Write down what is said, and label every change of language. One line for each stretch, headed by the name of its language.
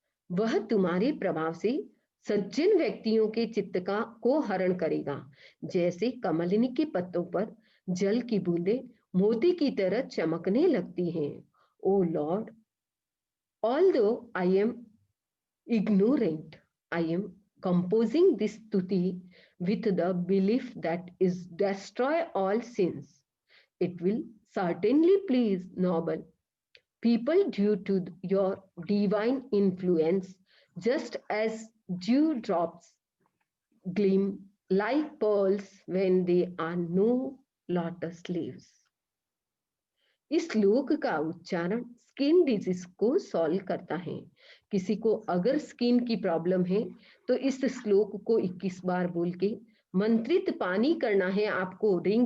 Hindi: वह तुम्हारे प्रभाव से सज्जन व्यक्तियों के चित्त का को हरण करेगा, जैसे कमलिनी के पत्तों पर जल की बूंदें मोती की तरह चमकने लगती हैं।
English: O lord, although I am ignorant, I am composing this stuti with the belief that is destroy all sins. It will certainly please noble people due to your divine influence, just as dewdrops gleam like pearls when they are no lotus leaves.
Hindi: इस श्लोक का उच्चारण skin disease को solve करता है। किसी को अगर स्किन की प्रॉब्लम है तो इस श्लोक को 21 बार बोल के मंत्रित पानी करना है आपको।